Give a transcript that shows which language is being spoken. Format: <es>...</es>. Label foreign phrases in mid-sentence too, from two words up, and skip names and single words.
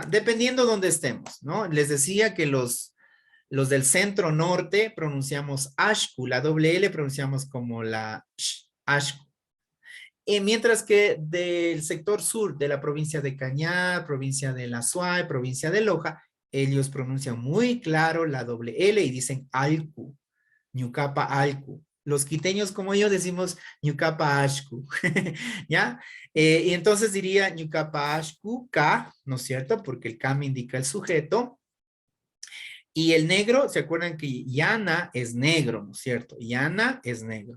<es>Dependiendo donde estemos, ¿no? Les decía que los del centro norte pronunciamos ashku, la doble L pronunciamos como la sh, ashku. Mientras que del sector sur de la provincia de Cañar, provincia de La Suay, provincia de Loja, ellos pronuncian muy claro la doble L y dicen alcu,</es> <qu>ñucapa alcu.</qu> <es>Los quiteños como yo decimos</es> <qu>ñucapa ashku,</qu> <es>¿ya? Y entonces diría</es> <qu>ñucapa ashku,</qu> <es>K, ¿no es cierto? Porque el K me indica el sujeto. Y el negro, ¿se acuerdan que Yana es negro, ¿no es cierto? Yana es negro.</es>